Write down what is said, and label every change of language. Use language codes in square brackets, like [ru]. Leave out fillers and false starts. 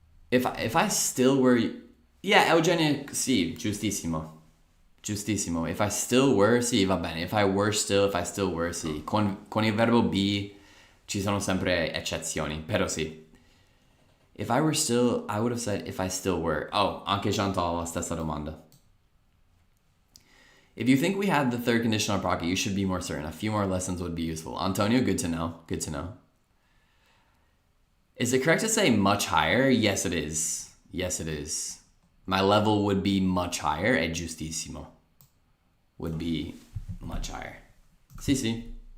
[en] If I still were... Yeah, Eugenia, [it] sì, giustissimo. [en] If I still were, [it] sì, va bene. [en] If I still were, sì. [it] Con il verbo be ci sono sempre eccezioni, però sì. [en] If I were still, I would have said if I still were. [it] Oh, anche Chantal la stessa domanda. [en] If you think we had the third conditional pocket, you should be more certain. A few more lessons would be useful. Antonio, good to know. Good to know. Is it correct to say much higher? Yes, it is. Yes, it is. My level would be much higher. [it] È giustissimo. [en] Would be much higher. [it] Sì, sì.